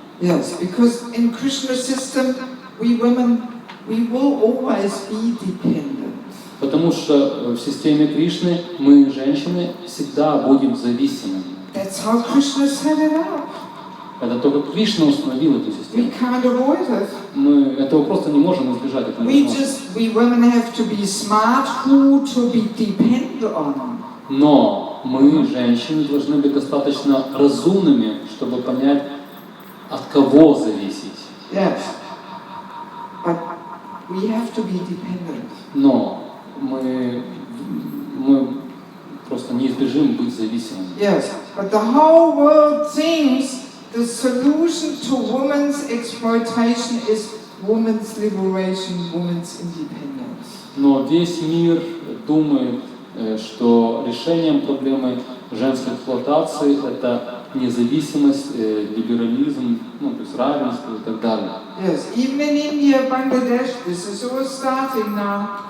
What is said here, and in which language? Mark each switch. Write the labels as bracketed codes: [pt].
[en] Yes, because in Krishna's system, we women, we will always be dependent. [ru] Потому что в системе Кришны мы, женщины, всегда будем зависимыми. [en] That's how Krishna set it up. [ru] Это только Кришна установил эту [en] We [ru] систему. [en] can't avoid it. [ru] Мы этого просто не можем избежать. Это [en] We women have to be smart who to be dependent on. [ru] Но мы, женщины, должны быть достаточно разумными, чтобы понять, от кого зависеть. [en] Yes. But we have to be dependent. [ru] Но мы просто не избежим быть зависимыми. [en] Yes. But the whole world thinks the solution to women's exploitation is women's liberation, women's independence. [ru] Но весь мир думает, что решением проблемы женской эксплуатации это независимость, либерализм, то есть равенство и так далее. [en] Yes, even in India, Bangladesh, this is all starting now.